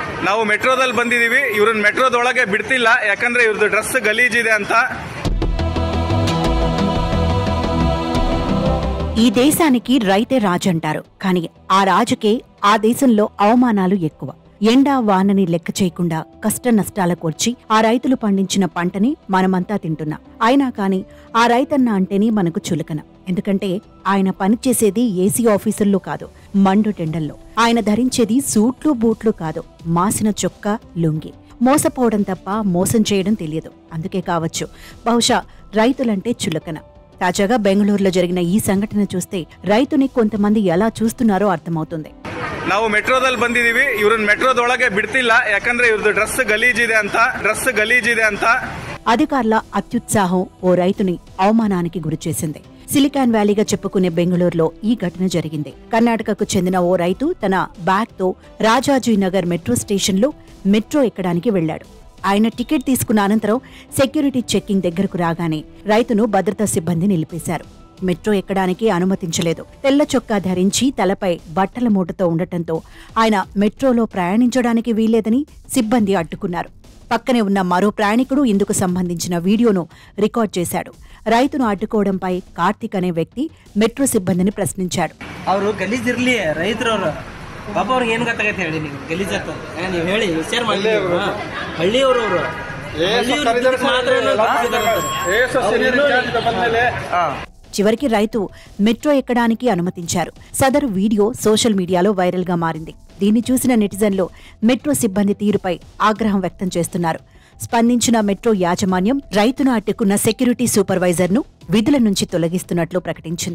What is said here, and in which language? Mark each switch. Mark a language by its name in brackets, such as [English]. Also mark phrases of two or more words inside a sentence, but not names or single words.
[Kannada] ನಾವು ಮೆಟ್ರೋದಲ್ಲಿ ಬಂದಿದೀವಿ. ಇವ್ರನ್ನ ಮೆಟ್ರೋದೊಳಗೆ ಬಿಡ್ತಿಲ್ಲ, ಯಾಕಂದ್ರೆ ಇವ್ರದ್ದು ಡ್ರೆಸ್ ಗಲೀಜಿದೆ ಅಂತ. [Telugu] ఈ దేశానికి రైతే రాజు అంటారు. కానీ ఆ రాజుకే ఆ దేశంలో అవమానాలు ఎక్కువ. ఎండా వానని లెక్క చేయకుండా కష్ట నష్టాలకు వచ్చి ఆ రైతులు పండించిన పంటని మనమంతా తింటున్నాం. అయినా కాని ఆ రైతన్న అంటేనే మనకు చులకన. ఎందుకంటే ఆయన పనిచేసేది ఏసీ ఆఫీసుల్లో కాదు, మండు టెండల్లో. ఆయన ధరించేది సూట్లు బూట్లు కాదు, మాసిన చొక్కా లుంగి. మోసపోవడం తప్ప మోసం చేయడం తెలియదు. అందుకే కావచ్చు బహుశా రైతులంటే చులకన. తాజాగా బెంగళూరులో జరిగిన ఈ సంఘటన చూస్తే రైతుని కొంతమంది ఎలా చూస్తున్నారో అర్థమవుతుంది. [Kannada] ನಾವು ಮೆಟ್ರೋದಲ್ಲಿ ಬಂದಿದೀವಿ. ಇವ್ರನ್ನ ಮೆಟ್ರೋದೊಳಗೆ ಬಿಡ್ತಿಲ್ಲ, ಯಾಕಂದ್ರೆ ಇವ್ರದ್ದು ಡ್ರೆಸ್ ಗಲೀಜಿದೆ ಅಂತ. [Telugu] అధికారుల అత్యుత్సాహం ఓ రైతుని అవమానానికి గురిచేసింది. సిలికాన్ వ్యాలీగా చెప్పుకునే బెంగళూరులో ఈ ఘటన జరిగింది. కర్ణాటకకు చెందిన ఓ రైతు తన బ్యాగ్ తో రాజాజీనగర్ [English] metro station [Telugu] మెట్రో ఎక్కడానికి వెళ్లాడు. ఆయన టికెట్ తీసుకున్న అనంతరం [English] security checking [Telugu] దగ్గరకు రాగానే రైతును భద్రతా సిబ్బంది నిలిపేశారు. మెట్రో ఎక్కడానికి అనుమతించలేదు. తెల్ల చొక్కా ధరించి తలపై బట్టల మూటతో ఉండటంతో ఆయన మెట్రోలో ప్రయాణించడానికి వీల్లేదని సిబ్బంది అడ్డుకున్నారు. పక్కనే ఉన్న మరో ప్రయాణికుడు ఇందుకు సంబంధించిన వీడియోను రికార్డ్ చేశాడు. రైతును అడ్డుకోవడంపై కార్తిక్ అనే వ్యక్తి మెట్రో సిబ్బందిని ప్రశ్నించాడు. [Kannada] ಪಾಪ ಅವ್ರಿಗೆ ಏನು ಗೊತ್ತಾಗೈತೆ ಹೇಳಿ, ನೀವು ಗಲೀಜಾತ ನೀವು ಹೇಳಿ ವಿಚಾರ ಮಾಡಿ. ಹಳ್ಳಿಯವರು [Telugu] చివరికి రైతు మెట్రో ఎక్కడానికి అనుమతించారు. సదరు వీడియో [English] social media viral [Telugu] గా మారింది. దీన్ని చూసిన నెటిజన్లు మెట్రో సిబ్బంది తీరుపై ఆగ్రహం వ్యక్తం చేస్తున్నారు. స్పందించిన మెట్రో యాజమాన్యం రైతును అడ్డుకున్న [English] security supervisor [Telugu] విధుల నుంచి తొలగిస్తున్నట్లు ప్రకటించింది.